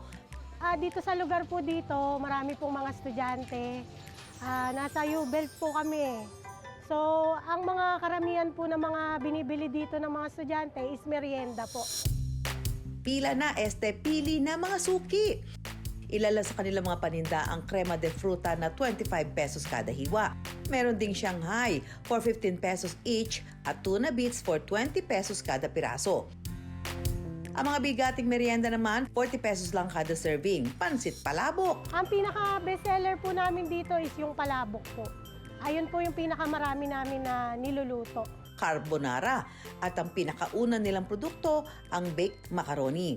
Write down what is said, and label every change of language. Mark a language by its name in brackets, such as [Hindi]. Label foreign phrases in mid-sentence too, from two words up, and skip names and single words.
[Filipino] Dito sa lugar po dito, marami pong mga estudyante. Nasa U-Belt po kami. So, ang mga karamihan po ng mga binibili dito ng mga estudyante is merienda po. Pila na, pili na mga suki. Ilala sa kanilang mga paninda ang crema de fruta na 25 pesos kada hiwa. Meron ding Shanghai [English] for 15 pesos each [Filipino] at tuna bits for 20 pesos kada piraso. Ang mga bigating merienda naman, 40 pesos lang kada serving. Pansit palabok. Ang pinaka-bestseller po namin dito is yung palabok po. Ayun po yung pinakamarami namin na niluluto. Carbonara. At ang pinakauna nilang produkto, ang baked macaroni.